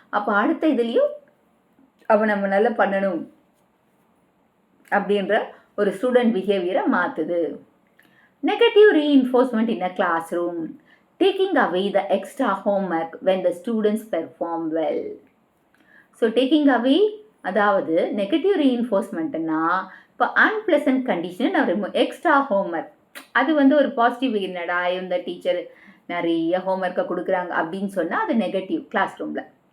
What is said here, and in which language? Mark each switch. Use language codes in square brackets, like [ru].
[ta] அப்போ அடுத்த இதுலேயும் அவன் நம்ம நல்லா பண்ணணும் அப்படின்ற ஒரு student பிஹேவியரை மாற்றுது. [en] Negative reinforcement in a classroom, taking away the extra homework when the students perform well. So taking away, [ta] அதாவது நெகட்டிவ் ரீஇன்ஃபோர்ஸ்மெண்ட்னா இப்போ அன்பிளசன்ட் கண்டிஷன் எக்ஸ்ட்ரா ஹோம்ஒர்க், அது வந்து ஒரு பாசிட்டிவ் என்னடா இந்த டீச்சர் நிறைய ஹோம்ஒர்க்கை கொடுக்குறாங்க அப்படின்னு சொன்னால் அது நெகட்டிவ் கிளாஸ் ரூமில்.